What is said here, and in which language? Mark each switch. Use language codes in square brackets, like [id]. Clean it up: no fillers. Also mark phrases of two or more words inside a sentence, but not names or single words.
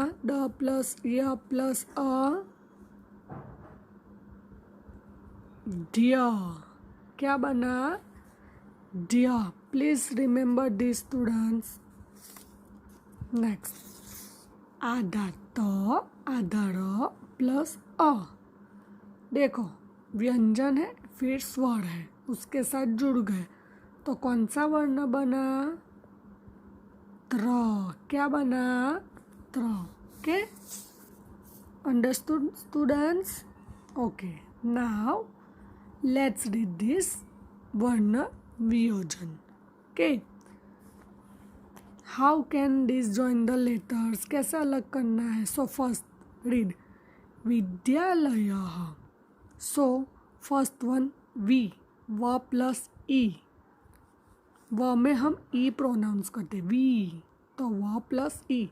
[hi] ड प्लस य प्लस अ ड्य। क्या बना? ड्य। [en] please remember this students. [hi] नेक्स्ट आधा त आधा र प्लस अ। देखो व्यंजन है फिर स्वर है उसके साथ जुड़ गए तो कौन सा वर्ण बना? त्र। क्या बना? त्र। [en] okay, understood students? okay, now let's read this [hi] वर्ण वियोजन। [en] okay, how can this join the letters? [hi] कैसे अलग करना है? [en] so first read [hi] विद्यालय। [en] so first one वी, व प्लस ई। [hi] व में हम ई प्रोनाउंस करते वी, तो व प्लस ई।